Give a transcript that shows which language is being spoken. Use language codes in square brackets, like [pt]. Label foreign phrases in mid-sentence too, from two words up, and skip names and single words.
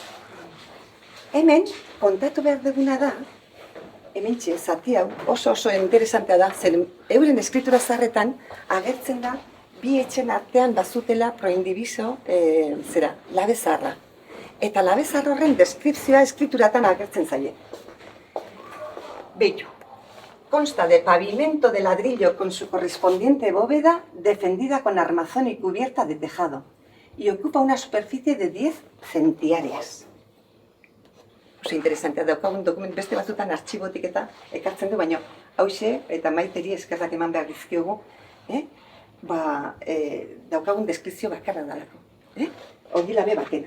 [eu] Hemen, kontatu behar duguna da, hementxe, zati hau, oso interesantea da, zer euren eskritura zaharretan agertzen da bi etxen artean bazutela proindibiso, labe zaharra. Eta labe zahar horren deskripzioa eskrituratan agertzen zaie. [es] Bello. Consta de pavimento de ladrillo con su correspondiente bóveda defendida con armazón y cubierta de tejado y ocupa una superficie de 10 centiáreas. [eu] Oso interesantea daukagun dokument beste batzutan artxibotik eta ekartzen du, baina hauxe eta Maiteri eskerrak eman behar dizkiogu, daukagun deskripzio bakarra dalako, ogilabe batena.